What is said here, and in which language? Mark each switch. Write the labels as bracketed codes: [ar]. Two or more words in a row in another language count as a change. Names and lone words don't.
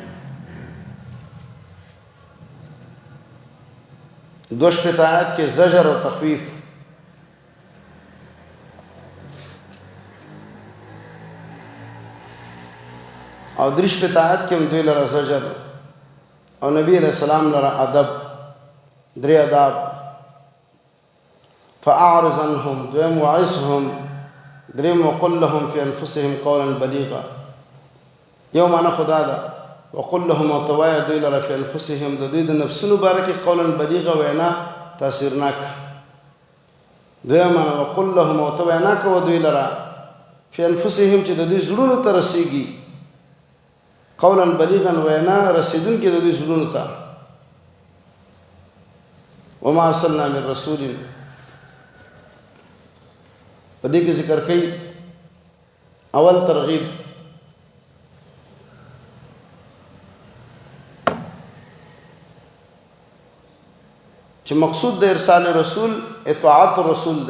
[ps] دو شپېته آیات کې زجر او تخویف. او درې شپېته آیات کې هم دوی لره زجر او نبی [ar] علیه السلام [ps] لره ادب، درې اداب. [ar] فأعرض عنهم، [ps] دویم [ar] وعظهم، دریم وقل لهم في أنفسهم قولا بليغا. [ps] یو معنی خدا ده [ar] وقل لهم [ps] وتوایه دوی لره [ar] في أنفسهم، [ps] د دوی د نفسونو باره کې [ar] قولا بلیغا [ps] وینا تاثیرناک. دویم معنی [ar] وقل لهم [ps] وتوایه وینا کوه دوی لره [ar] في أنفسهم [ps] چې د دوی زړونو ته رسیږي، [ar] قولا بلیغا [ps] وینا رسیدونکې د دوی زړونو ته. [ar] وما ارسلنا من رسول، [ps] په دې کې ذکر کوي اول ترغیب چې مقصود د ارسال رسول اطاعت رسول دی.